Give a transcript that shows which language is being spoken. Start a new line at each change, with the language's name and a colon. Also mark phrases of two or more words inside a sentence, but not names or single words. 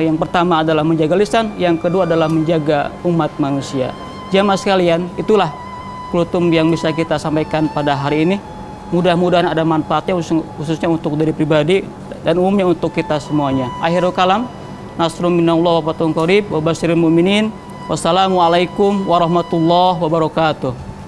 Indonesian: Yang pertama adalah menjaga lisan, yang kedua adalah menjaga umat manusia. Jamaah sekalian, itulah kultum yang bisa kita sampaikan pada hari ini. Mudah-mudahan ada manfaatnya, khususnya untuk diri pribadi dan umumnya untuk kita semuanya.
Arabic: آخر الكلام، نصر من الله وفتح قريب وبشر المؤمنين. والسلام عليكم ورحمة الله وبركاته.